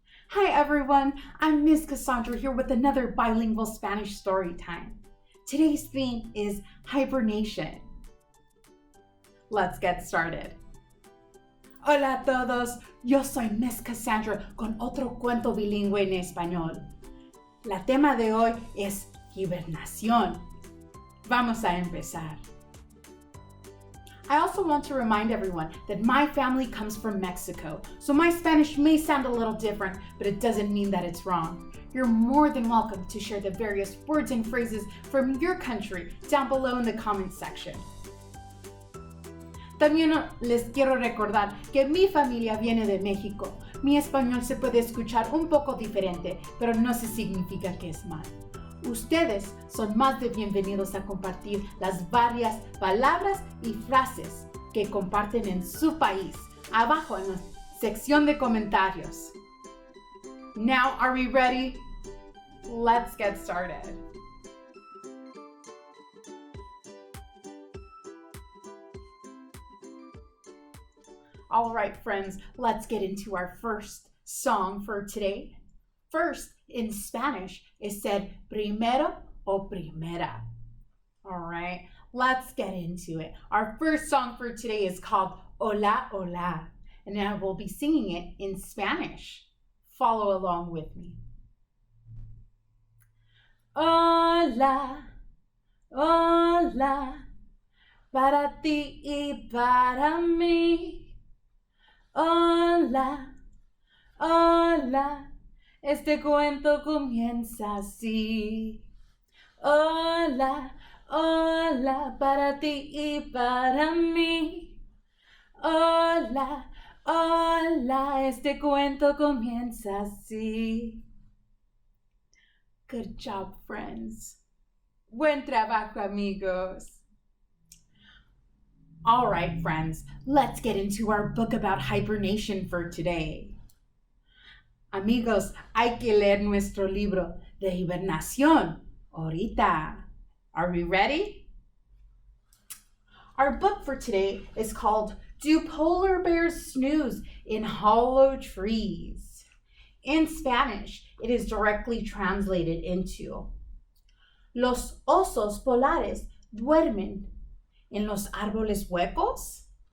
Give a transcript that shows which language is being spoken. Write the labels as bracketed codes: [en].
[en] Hi everyone, I'm Miss Kassandra here with another bilingual Spanish story time. Today's theme is hibernation. Let's get started. [es] Hola a todos, yo soy Miss Kassandra con otro cuento bilingüe en español. La tema de hoy es hibernación. Vamos a empezar. [en] I also want to remind everyone that my family comes from Mexico, so my Spanish may sound a little different, but it doesn't mean that it's wrong. You're more than welcome to share the various words and phrases from your country down below in the comments section. [es] También les quiero recordar que mi familia viene de México. Mi español se puede escuchar un poco diferente, pero no se significa que es mal. Ustedes son más de bienvenidos a compartir las varias palabras y frases que comparten en su país, abajo en la sección de comentarios. [en] Now, are we ready? Let's get started. All right, friends, let's get into our first song for today. First, in Spanish, it said [es] primero o primera. [en] All right, let's get into it. Our first song for today is called Hola Hola, and I will be singing it in Spanish. Follow along with me. [es] Hola, hola, para ti y para mí. Hola, hola. Este cuento comienza así. Hola, hola, para ti y para mí. Hola, hola, este cuento comienza así. [en] Good job, friends. [es] Buen trabajo, amigos. [en] All right, friends, let's get into our book about hibernation for today. [es] Amigos, hay que leer nuestro libro de hibernación ahorita. [en] Are we ready? Our book for today is called Do Polar Bears Snooze in Hollow Trees? In Spanish, it is directly translated into [es] Los osos polares duermen en los árboles huecos.